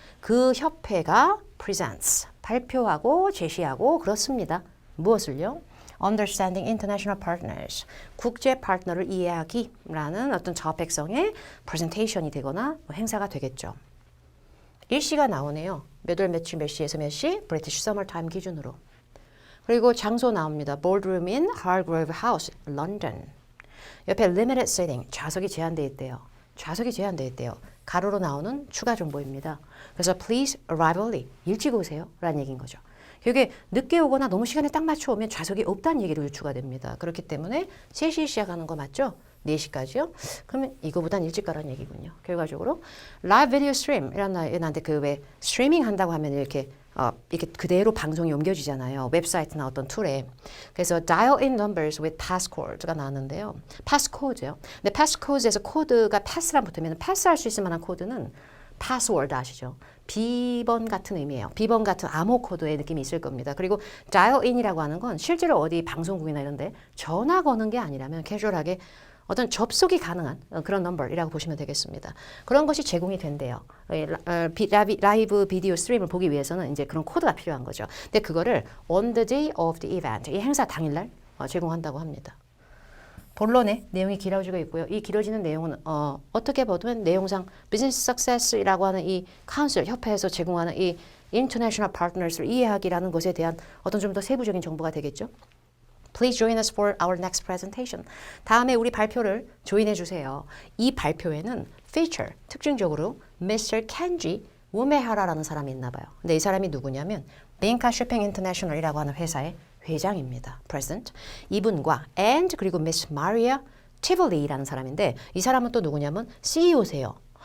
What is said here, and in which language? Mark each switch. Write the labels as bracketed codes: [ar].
[ko] 그 협회가 presents, 발표하고 제시하고 그렇습니다. 무엇을요? Understanding International Partners, 국제 파트너를 이해하기라는 어떤 저백성의 프레젠테이션이 되거나 행사가 되겠죠. 일시가 나오네요. 몇 월 며칠 몇 시에서 몇 시? British Summer Time 기준으로. 그리고 장소 나옵니다. Boardroom in Hargrove House, London. 옆에 limited seating, 좌석이 제한되어 있대요. 좌석이 제한되어 있대요. 가로로 나오는 추가 정보입니다. 그래서 please arrive early, 일찍 오세요 라는 얘기인 거죠. 이게 늦게 오거나 너무 시간에 딱 맞춰 오면 좌석이 없다는 얘기로 유추가 됩니다. 그렇기 때문에 3시에 시작하는 거 맞죠? 4시까지요? 그러면 이거보단 일찍 가라는 얘기군요. 결과적으로 라이브 비디오 스트림이라는데 그 왜 스트리밍 한다고 하면 이렇게 그대로 방송이 옮겨지잖아요. 웹사이트나 어떤 툴에. 그래서 dial in numbers with passcode가 나왔는데요. passcode요. 근데 passcode에서 코드가 pass랑 붙으면 패스할 수 있을 만한 코드는 password 아시죠? 비번 같은 의미예요. 비번 같은 암호 코드의 느낌이 있을 겁니다. 그리고 dial in이라고 하는 건 실제로 어디 방송국이나 이런 데 전화 거는 게 아니라면 캐주얼하게 어떤 접속이 가능한 그런 넘버이라고 보시면 되겠습니다. 그런 것이 제공이 된대요. 라이브 비디오 스트림을 보기 위해서는 이제 그런 코드가 필요한 거죠. 근데 그거를 on the day of the event, 이 행사 당일날 제공한다고 합니다. 본론의 내용이 길어지고 있고요. 이 길어지는 내용은 어떻게 보면 내용상 비즈니스 석세스라고 하는 이 카운슬, 협회에서 제공하는 이 인터내셔널 파트너스를 이해하기라는 것에 대한 어떤 좀 더 세부적인 정보가 되겠죠. [en] Please join us for our next presentation. [ko] 다음에 우리 발표를 조인해 주세요. 이 발표에는 feature, 특징적으로 Mr. Kenji 우메하라라는 사람이 있나 봐요. 근데 이 사람이 누구냐면 빈카 쇼핑 인터내셔널이라고 하는 회사의 회장입니다. President. 이분과 and 그리고 Miss Maria Tivoli라는 사람인데 이 사람은 또 누구냐면 CEO세요.